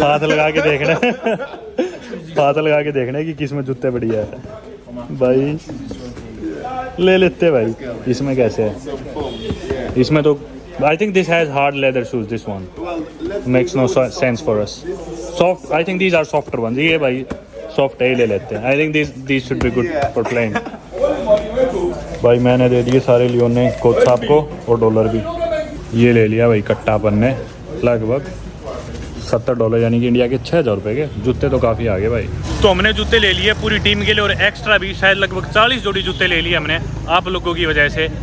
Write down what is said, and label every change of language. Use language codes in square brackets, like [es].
[hi] हाथ लगा के देखना हाथ लगा के देखना कि किसमें जूते बढ़िया है भाई। ले लेते भाई। इसमें कैसे है? इसमें तो [en] I think this has hard leather shoes. This one makes no sense for us. Soft. I think these are softer ones. [hi] ये भाई soft है, ले लेते हैं। [en] I think these should be good for playing. [hi] भाई मैंने दे दिए सारे लियोन ने कोच साहब को, और डॉलर भी ये ले लिया भाई कट्टा अपन ने, लगभग $70, यानी कि इंडिया के 6,000 रुपये के जूते तो काफ़ी आगे भाई। तो हमने जूते ले लिए पूरी टीम के लिए, और एक्स्ट्रा भी शायद लगभग 40 जोड़ी जूते ले लिए हमने आप लोगों की वजह से।